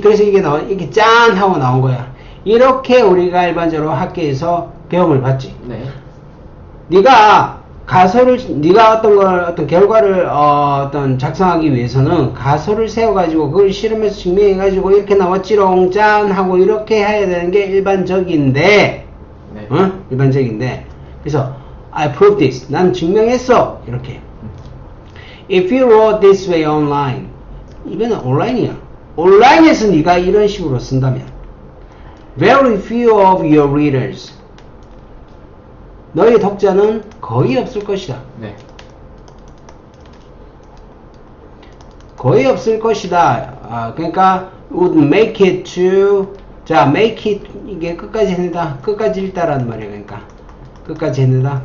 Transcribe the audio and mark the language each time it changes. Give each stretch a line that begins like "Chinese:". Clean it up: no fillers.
Korean: 그래서 이게 짠 하고 나온 거야. 이렇게 우리가 일반적으로 학교에서 배움을 받지. 네. 네가 어떤 결과를 어떤 작성하기 위해서는 가설을 세워가지고 그걸 실험해서 증명해가지고 이렇게 나왔지롱 짠 하고 이렇게 해야 되는 게 일반적인데, 네. 일반적인데. 그래서
English: I proved this.
Korean: 난 증명했어. 이렇게.
English: If you wrote this way online.
Korean: 이거는 온라인이야. 온라인에서 네가 이런 식으로 쓴다면
English: very few of your readers
Korean: 너의 독자는 거의 없을 것이다. 네. 거의 없을 것이다. 그러니까
English: would make it to
Korean: 자 make it 이게 끝까지 해낸다. 끝까지 읽다라는 말이야. 그러니까 끝까지 해낸다.